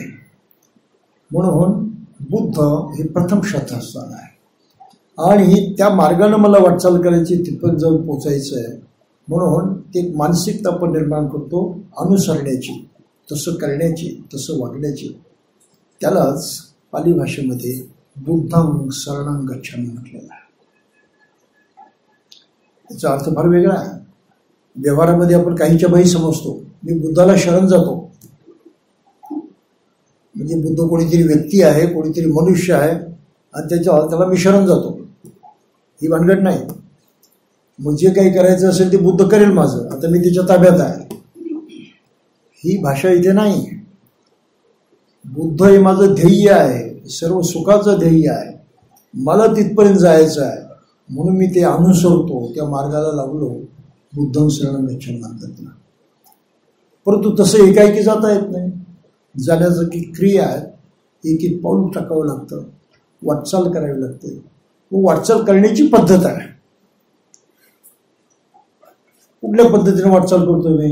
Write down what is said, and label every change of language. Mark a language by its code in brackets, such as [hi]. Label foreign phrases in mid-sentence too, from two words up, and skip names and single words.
[mr] म्हणून बुद्ध हे प्रथम श्रद्धास्थान आहे. आणि त्या मार्गानं मला वाटचाल करायची, तिथपर्यंत जाऊन पोचायचं आहे. म्हणून ते एक मानसिकता आपण निर्माण करतो अनुसरण्याची, तसं करण्याची, तसं वागण्याची. त्यालाच पाली भाषेमध्ये [pi] बुद्धं शरणं गच्छामि [mr] म्हटलेलं आहे. त्याचा अर्थ फार वेगळा आहे. व्यवहारामध्ये आपण काहीच्या बाही समजतो, मी बुद्धाला शरण जातो म्हणजे बुद्ध कोणीतरी व्यक्ती आहे, कोणीतरी मनुष्य आहे, आणि त्याला मी शरण जातो, ही भानगड नाही. मग जे काही करायचं असेल ते बुद्ध करेल माझं, आता मी त्याच्या ताब्यात आहे, ही भाषा इथे नाही. बुद्ध हे माझं ध्येय आहे, सर्व सुखाचं ध्येय आहे, मला तिथपर्यंत जायचं आहे, म्हणून मी ते अनुसरतो, त्या मार्गाला लागलो. [pi] बुद्धं शरणं गच्छामि [mr] म्हणतात ना. परंतु तसं एकाएकी जाता येत नाही. जाण्याचं की क्रिया आहे, एक एक पाऊल टाकावं लागतं, वाटचाल करावी लागते. व वाटचाल करण्याची पद्धत आहे. कुठल्या पद्धतीने वाटचाल करतो मी?